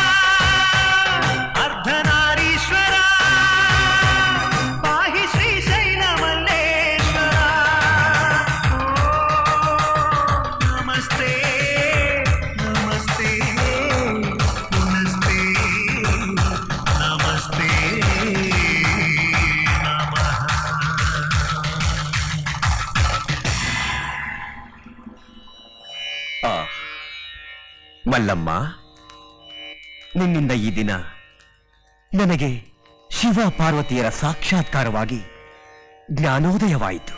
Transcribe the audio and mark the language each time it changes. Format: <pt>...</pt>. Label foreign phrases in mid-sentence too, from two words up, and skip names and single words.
<sa>अर्धनारीश्वरा पाहि श्रीशैलमल्लेश्वरा नमस्ते नमस्ते नमस्ते नमस्ते नमः</sa> <kn>ಮಲ್ಲಮ್ಮ, ನಿನ್ನಿಂದ ಈ ದಿನ ನನಗೆ ಶಿವ ಪಾರ್ವತಿಯರ ಸಾಕ್ಷಾತ್ಕಾರವಾಗಿ ಜ್ಞಾನೋದಯವಾಯಿತು.</kn>